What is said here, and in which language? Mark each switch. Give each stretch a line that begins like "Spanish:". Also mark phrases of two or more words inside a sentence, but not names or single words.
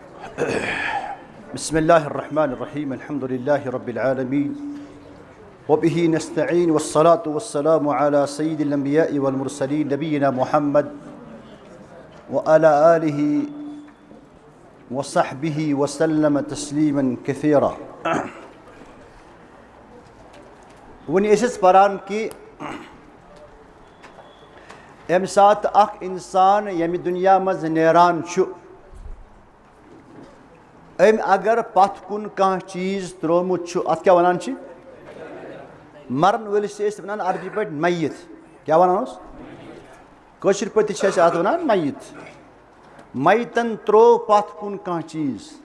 Arabic: بسم الله الرحمن الرحيم الحمد لله رب العالمين وبه نستعين والصلاة والسلام على سيد الأنبياء والمرسلين نبينا محمد وعلى آله وصحبه وسلم تسليما كثيرا.
Kashmiri: वुन इस परान कि यम सात अख इंसान यम दुनिया मज नेरान छु अम अगर पथ कुन कह चीज त्रोमुत छु अत क्या वनान छि मरन वलिस वनान अरबी पे मय्यत क्या वनानोस कशिर पे अत वनान मय्यत मय्यतन त्रो पथ कुन कह चीज